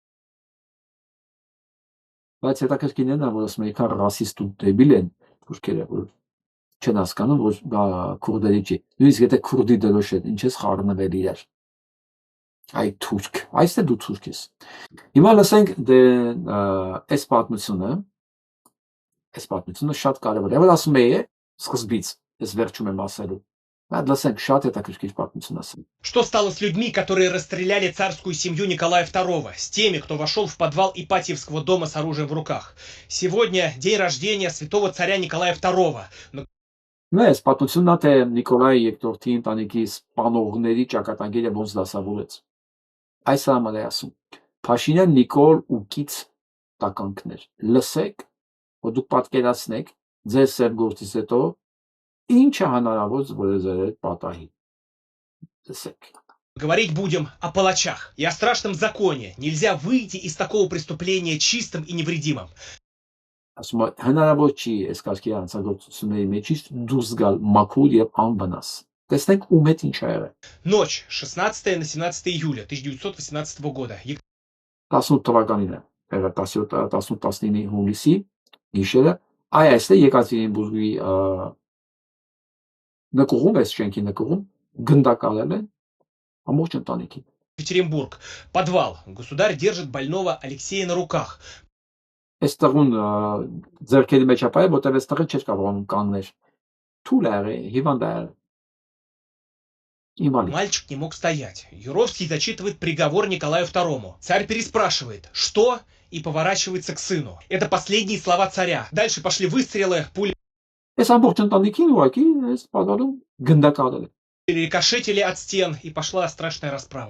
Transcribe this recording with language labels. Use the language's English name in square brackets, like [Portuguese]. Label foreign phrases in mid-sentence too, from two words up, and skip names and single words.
[Armenian] Բայց հետաքրքիրն է, որ ասում են ռասիստ ու դեբիլ են թուրքերը, որ չեն հասկանում, որ դա քուրդերի չի։ Նույնիսկ եթե քուրդի դրոշ է, ինչ ես խառնվել իրար։ Այ թուրք, այստեղ դու թուրք ես։ Հիմա լսենք դե այս պատմությունը շատ կարևոր է։ Եվ ասում էի սկզբից, ես վերջում եմ ասելու։ Այդ լսենք շատ հետաքրքիր պատմություն ասեմ։ [Russian] Что стало с людьми, которые расстреляли царскую семью Николая II, с теми, кто вошел в подвал Ипатьевского дома с оружием в руках? Сегодня день рождения святого царя Николая II. [Armenian] Այս պատմությունն է թե Նիկոլայ II-ի ընտանիքի սպանողների ճակատագիրը ոնց դասավորեց։ Այս համար է ասում։ Փաշինյան Նիկոլ ու կից տականքներ։ Լսեք, որ դուք պատկերացնեք ձեր սերգործից հետո ինչը հնարավոր որ ձեր պատահի։ Լսեք։ [Russian] Говорить будем о палачах и о страшном законе. Нельзя выйти из такого преступления чистым и невредимым. [Armenian] Ասում է հնարավոր չի այս կարգի հանցագործությունների մեջից դուրս գալ մաքուր եւ անվնաս։ Տեսնենք ում հետ ինչ ա եղել։ [Russian] Ночь 16 на 17 июля 1918 года. [Armenian] 18 թվականին է, 18-19 հունիսի գիշերը, այստեղ Եկատերինբուրգի նկուղում, այս շենքի նկուղում գնդակալել են ամբողջ ընտանիքին։ [Russian] Екатеринбург. Подвал. Государь держит больного Алексея на руках. [Armenian] Այս տղուն ձեռքերի մեջ ապայ, որտեղ այս տղը չէր կարող կանգնել։ Թույլ է, հիվանդ է։ [Russian] Мальчик не мог стоять. Юровский зачитывает приговор Николаю II. Царь переспрашивает, что, и поворачивается к сыну. Это последние слова царя. Дальше пошли выстрелы, пули рикошетили от стен, и пошла страшная расправа.